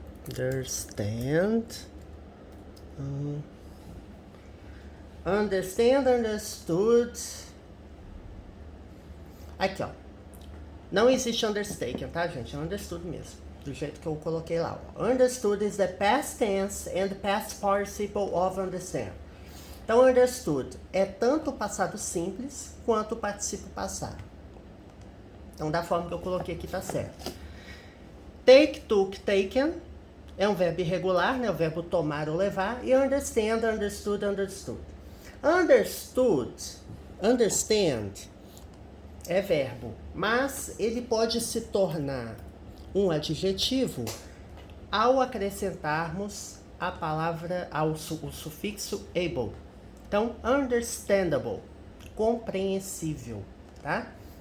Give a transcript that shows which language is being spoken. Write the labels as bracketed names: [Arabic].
[English] Understand. Understand, understood. [Portuguese] Aqui, ó. Não existe undertaken, tá, gente? É understood mesmo. Do jeito que eu coloquei lá. Ó. [English] Understood is the past tense and past participle of understand. [Portuguese] Então, understood é tanto o passado simples quanto o particípio passado. Então, da forma que eu coloquei aqui, tá certo. Take, took, taken é um verbo irregular, né? O verbo tomar ou levar. [English] E understand, understood, understood. [Portuguese] Understood, understand é verbo, mas ele pode se tornar um adjetivo ao acrescentarmos a palavra, o sufixo able. Então, understandable, compreensível, tá?